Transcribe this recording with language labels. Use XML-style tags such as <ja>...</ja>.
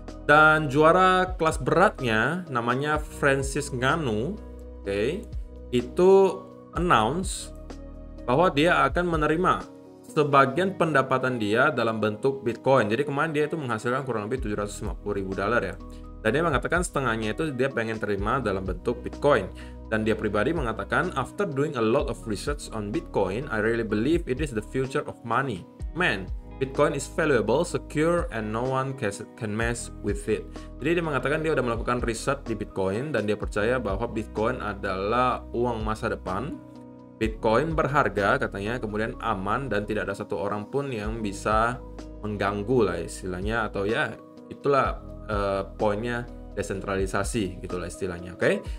<id>Dan juara kelas beratnya namanya Francis Ngannou. Oke. Itu announce bahwa dia akan menerima sebagian pendapatan dia dalam bentuk Bitcoin. Jadi kemarin dia itu menghasilkan kurang lebih 750.000 dolar ya. Dan dia mengatakan setengahnya itu dia pengen terima dalam bentuk Bitcoin. Dan dia pribadi mengatakan,</id> <en>after doing a lot of research on Bitcoin, I really believe it is the future of money. Man, Bitcoin is valuable, secure, and no one can mess with it.</en> <id>Jadi dia mengatakan dia udah melakukan riset di Bitcoin dan dia percaya bahwa Bitcoin adalah uang masa depan. Bitcoin berharga katanya, kemudian aman dan tidak ada satu orang pun yang bisa mengganggu lah istilahnya, atau ya itulah poinnya desentralisasi gitulah istilahnya. Oke.</id>